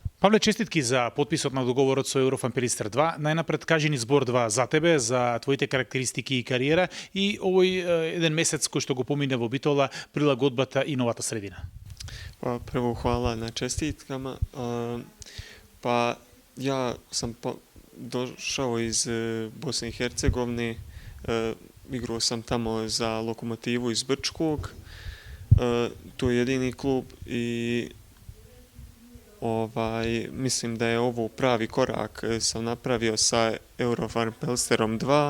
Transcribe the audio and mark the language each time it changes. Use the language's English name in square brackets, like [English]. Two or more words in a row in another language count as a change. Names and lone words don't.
[Macedonian] Pavle, честитки за подписот на договорот со Eurofan Pelister 2. Најнапред кажи ни збор 2 за тебе, за твоите карактеристики и кариера и овој еден месец кој што го помине во Битола, прилагодбата и новата средина. [Bosnian] Pa prvo hvala na čestitkama. Pa ja sam došao iz Bosne i Hercegovine, igrao sam tamo za Lokomotivu iz Brčkog, to je jedini klub i mislim da je ovo pravi korak sam napravio sa Eurofan Pelisterom 2.